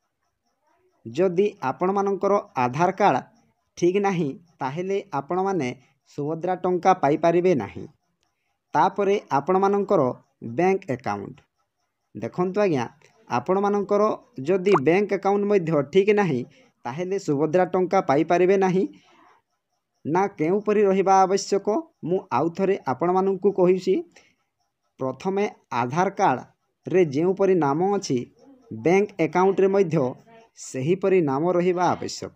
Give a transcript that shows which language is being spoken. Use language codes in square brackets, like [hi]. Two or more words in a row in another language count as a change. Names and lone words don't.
[or] ଯଦି ଆପଣମାନଙ୍କର ଆଧାର କାର୍ଡ଼ ଠିକ୍ ନାହିଁ ତାହେଲେ ଆପଣମାନେ ସୁଭଦ୍ରା ଟଙ୍କା ପାଇପାରିବେ ନାହିଁ। ତାପରେ ଆପଣମାନଙ୍କର ବ୍ୟାଙ୍କ ଆକାଉଣ୍ଟ। ଦେଖନ୍ତୁ ଆଜ୍ଞା, ଆପଣମାନଙ୍କର ଯଦି ବ୍ୟାଙ୍କ ଆକାଉଣ୍ଟ ମଧ୍ୟ ଠିକ୍ ନାହିଁ ତାହେଲେ ସୁଭଦ୍ରା ଟଙ୍କା ପାଇ ପାରିବେ ନାହିଁ ନା କେଉଁପରି ରହିବା ଆବଶ୍ୟକ ମୁଁ ଆଉ ଥରେ ଆପଣ ମାନଙ୍କୁ କହିଛି। ପ୍ରଥମେ ଆଧାର କାର୍ଡ ରେ ଯେଉଁପରି ନାମ ଅଛି ବ୍ୟାଙ୍କ ଆକାଉଣ୍ଟ ରେ ମଧ୍ୟ ସେହିପରି ନାମ ରହିବା ଆବଶ୍ୟକ।